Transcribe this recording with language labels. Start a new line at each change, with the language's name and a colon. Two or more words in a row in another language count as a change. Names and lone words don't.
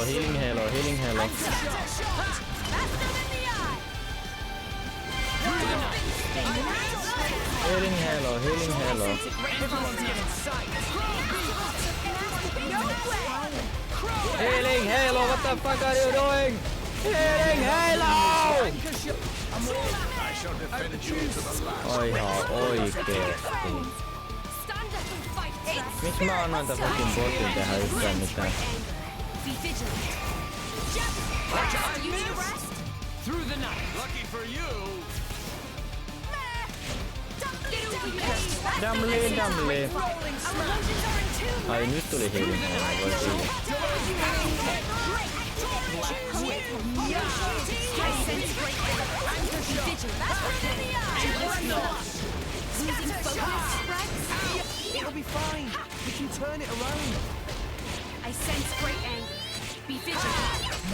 English: Healing halo, what the fuck are you doing? Healing halo!
Finnish: Oi ihan oikeesti. Miksi mä annoin tän fucking botin tehdä yhtään mitään? Damli. Ai nyt tuli
English: healing halo,
Finnish: voi siinä.
English: It'll be fine. We can turn it around. I sense great anger. Be vigilant.